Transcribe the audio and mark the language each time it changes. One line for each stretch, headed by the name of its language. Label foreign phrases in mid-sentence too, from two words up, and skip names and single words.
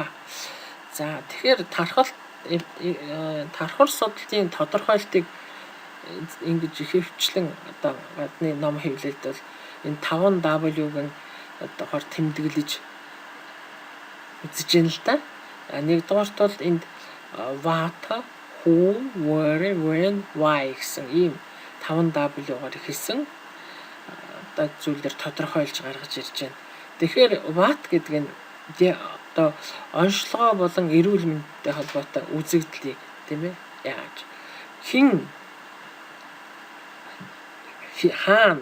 Mongolian: За тэгэхээр тархар судлалын тодорхойлтыг ингэж ихэвчлэн одоо гадны ном хэвлэлд бол энэ 5W-г одоогоор тэмдэглэж үзэж байна л да. Нэгдүгээрт бол энд
English: what, who, where, when, why
Mongolian: гэсэн ийм 5W-гаар хэлсэн одоо зүйлээр тодорхойлж гаргаж ирж байна. Тэгэхээр what гэдэг нь одоо онцлогоо болон эрүүл мэндтэй холбоотой үзэгдлийг тийм ээ яаж хин хаана